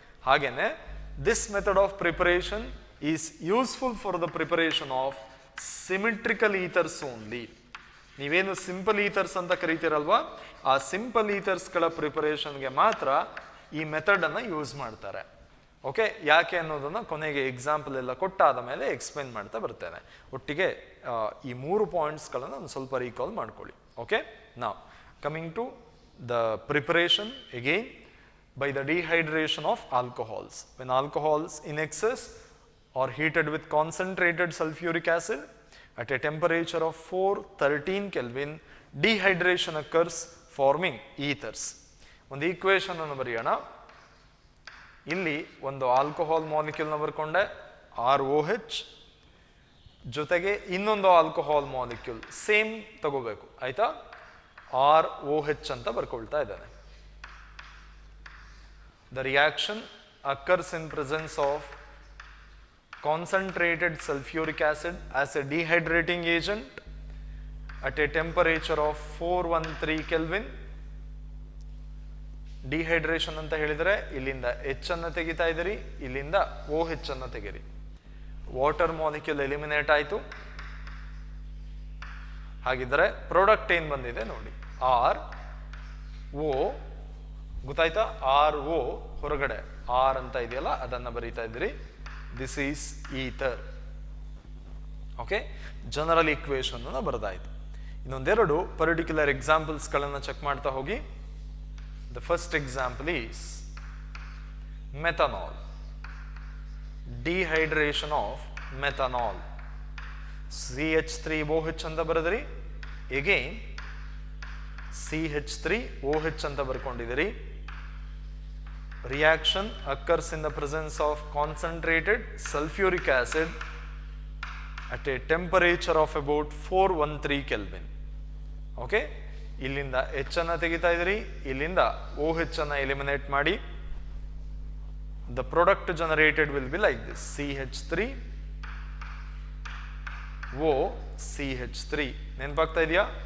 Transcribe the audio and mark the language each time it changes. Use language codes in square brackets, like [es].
[en] ಹಾಗೇನೆ this method of preparation is useful for the preparation of symmetrical ethers only. [kn] ನೀವೇನು simple ethers ಅಂತ ಕರಿತೀರಲ್ವಾ, ಆ simple ಈಥರ್ಸ್ಗಳ ಪ್ರಿಪರೇಷನ್ಗೆ ಮಾತ್ರ ಈ ಮೆಥಡನ್ನು ಯೂಸ್ ಮಾಡ್ತಾರೆ. ಓಕೆ, ಯಾಕೆ ಅನ್ನೋದನ್ನು ಕೊನೆಗೆ ಎಕ್ಸಾಂಪಲ್ ಎಲ್ಲ ಕೊಟ್ಟಾದ ಮೇಲೆ ಎಕ್ಸ್ಪ್ಲೈನ್ ಮಾಡ್ತಾ ಬರ್ತೇನೆ. ಒಟ್ಟಿಗೆ ಈ 3 ಪಾಯಿಂಟ್ಸ್ಗಳನ್ನು ಒಂದು ಸ್ವಲ್ಪ ರೀಕಾಲ್ ಮಾಡ್ಕೊಳ್ಳಿ. [en] Okay, ನಾವು coming to the preparation again by the dehydration of alcohols. When alcohols in excess or heated with concentrated sulfuric acid at a temperature of 413 Kelvin, dehydration occurs forming ethers. [kn] ಒಂದು equation ಅನ್ನು ಬರೆಯೋಣ. ಇಲ್ಲಿ ಒಂದು alcohol ಮಾಲಿಕ್ಯೂಲ್ನ ಬರ್ಕೊಂಡೆ ROH, ಜೊತೆಗೆ ಇನ್ನೊಂದು alcohol molecule same ತಗೋಬೇಕು, ಆಯ್ತಾ, ROH ಅಂತ ಬರ್ಕೊಳ್ತಾ ಇದ್ದಾನೆ. [en] The reaction occurs in presence of concentrated sulfuric acid as a dehydrating agent at a temperature of 413 Kelvin. [kn] Dehydration ಅಂತ ಹೇಳಿದರೆ ಇಲ್ಲಿಂದ H ಅನ್ನು ತೆಗಿತಾ ಇದ್ದೀರಿ, ಇಲ್ಲಿಂದ OH ಅನ್ನು ತೆಗಿರಿ. ವಾಟರ್ ಮಾಲಿಕ್ಯೂಲ್ ಎಲಿಮಿನೇಟ್ ಆಯಿತು. ಹಾಗಿದ್ರೆ ಪ್ರಾಡಕ್ಟ್ ಏನು ಬಂದಿದೆ ನೋಡಿ, RO, ಗೊತ್ತಾಯ್ತಾ, RO ಹೊರಗಡೆ R ಅಂತ ಇದೆಯಲ್ಲ ಅದನ್ನು ಬರೀತಾ ಇದ್ದೀರಿ. [en] This is ether. [kn] Okay, general equation ಅನ್ನು ಬರೆದಾಯಿತು. ಇನ್ನೊಂದೆರಡು ಪರ್ಟಿಕ್ಯುಲರ್ ಎಕ್ಸಾಂಪಲ್ಸ್ಗಳನ್ನು ಚೆಕ್ ಮಾಡ್ತಾ ಹೋಗಿ. [en] The first example is methanol, dehydration of methanol. [kn] CH3OH ಅಂತ ಬರೆದ್ರಿ, ಎಗೇನ್ CH3OH ಅಂತ ಬರ್ಕೊಂಡಿದ್ದೀರಿ. [en] Reaction occurs in the presence of concentrated sulfuric acid at a temperature of about 413 Kelvin. [kn] Okay, ಇಲ್ಲಿಂದ H ಅನ್ನು ತೆಗಿತಾ ಇದ್ದೀರಿ, ಇಲ್ಲಿಂದ OH ಅನ್ನು ಎಲಿಮಿನೇಟ್ ಮಾಡಿ. [en] The product generated will be like this: CH3OCH3. [kn] ನೆನಪಾಗ್ತಾ ಇದೆಯಾ?